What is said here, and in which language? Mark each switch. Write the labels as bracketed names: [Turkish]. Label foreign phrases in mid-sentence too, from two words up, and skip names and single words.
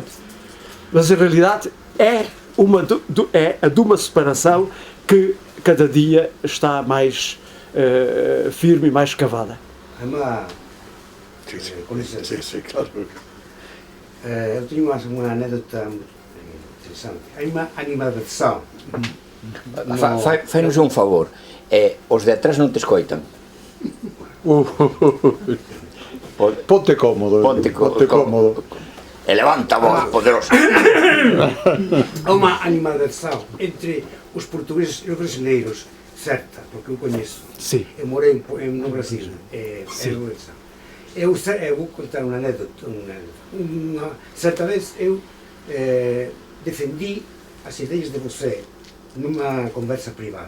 [Portuguese] Mas a realidade é a de uma separação que cada dia está mais firme e mais cavada. Com licença. Sim, claro. Eu tenho uma anedota interessante. Há uma animação. [Galician] Fai-nos un favor. Os de atrás non te escoitan. Ponte cómodo. Ponte cómodo. E levanta a voz poderosa. [Portuguese] Há uma animação entre os portugueses e os brasileiros, certa, porque eu conheço. Sim. Eu morei no Brasil. Eu vou contar uma anedota. Certa vez eu defendi as ideias de você numa conversa privada.